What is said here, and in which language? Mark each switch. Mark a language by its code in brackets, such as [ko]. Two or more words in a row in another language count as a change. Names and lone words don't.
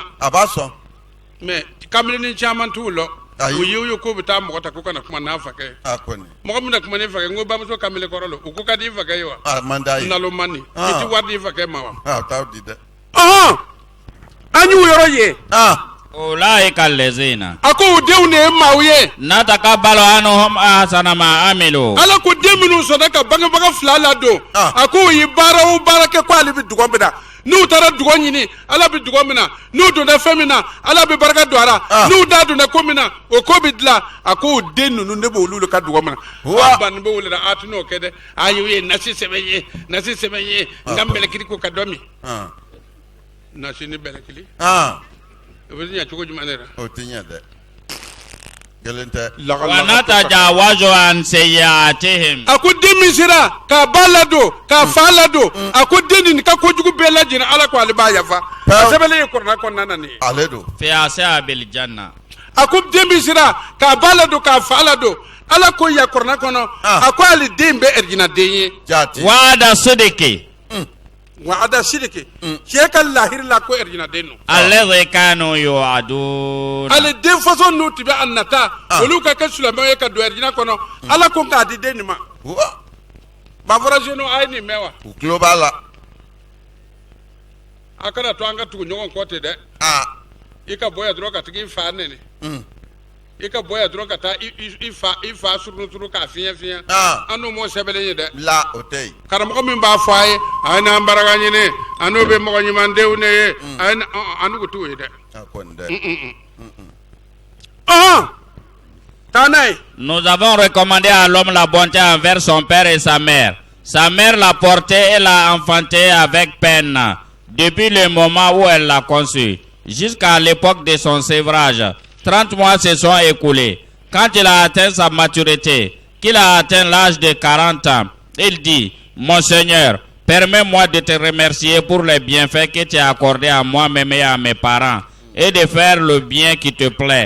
[bm] a b'a sɔn mɛ kamalenin caman t'u la u ye k'u bɛ taa mɔgɔ ta k'u kana kuma n'a fakɛ ye mɔgɔ min na kuma n'i fakɛ n ko bamuso kamalen kɔrɔ lo u ko ka di i fakɛ ye wa a man d'a ye nalo man di i tɛ wari di i fakɛ ma wa a t'aw di dɛ an y'u yɔrɔ ye [ar] أولئك الذين أكو ديوني ماوية نتقبل عنهم أحسن ما عملوا [bm] ala ko den minnu sɔnna ka bangebaga fila ladon a ko u ye baara o baara kɛ ko ale bɛ dugɔ min na n'u taara dugɔ ɲini ala bɛ dugɔ min na n'u donna fɛn min na ala bɛ barika don a la n'u da donna ko min na o ko bɛ dilan a ko o den ninnu ne b'olu ka dugɔ min na a banni bɛ wele a tɛ n'o kɛ dɛ a y'o ye nasi sɛbɛn ye nasi sɛbɛn ye n ka mɛlɛkiri ko ka dɔ min nasi ni mɛlɛkiri o bɛ ɲɛ cogo jumɛn de la o tɛ ɲɛ dɛ kelen tɛ [ar] ونتجاوز عن سيئاتهم [bm] a ko den min sera k'a ba ladon k'a fa ladon a ko den nin ka kojugu bɛɛ lajɛlen ala ko ale b'a yafa a sɛbɛnlen ye kɔrɔna kɔnɔna na nin ye ale don [ar] في أصحاب الجنة [bm] a ko den min sera k'a ba ladon k'a fa ladon ala ko ya kɔrɔna kɔnɔ a ko ale den bɛ ɛrijina den ye jaati [ar] وعد صدق [bm] wa ada sidiki cɛ ka lahiri la ko ɛrijina den don [ar] الذي كانوا يوعدون [bm] ale den façon n'u tun bɛ a nata olu ka kɛ silamɛw ye ka don ɛrijina kɔnɔ ala ko k'a di den nin ma ba fɔra zeno a ye nin mɛn wa u tulo b'a la a kana to an ka tugu ɲɔgɔn kɔ ten dɛ i ka bɔ yan dɔrɔn ka tigi i fa nɛnɛ i ka bɔ yan dɔrɔn ka taa i fa surunuturu k'a fiɲɛ fiɲɛ an n'o m'o sɛbɛnlen ye dɛ la o tɛ yen karamɔgɔ min b'a fɔ a ye a ye n'an baraka ɲini a n'o bɛ mɔgɔ ɲumandenw de ye a ye an n'u t'o ye dɛ a kɔni dɛ taa n'a ye [fr] Nous avons recommandé à l'homme la bonté envers son père et sa mère. Sa mère l'a porté et l'a enfanté avec peine, depuis le moment où elle l'a conçu, jusqu'à l'époque de son sévrage. 30 mois se sont écoulés. Quand il a atteint sa maturité, qu'il a atteint l'âge de 40 ans, il dit, mon Seigneur, permets-moi de te remercier pour les bienfaits que tu as accordés à moi-même et à mes parents, et de faire le bien qui te plaît.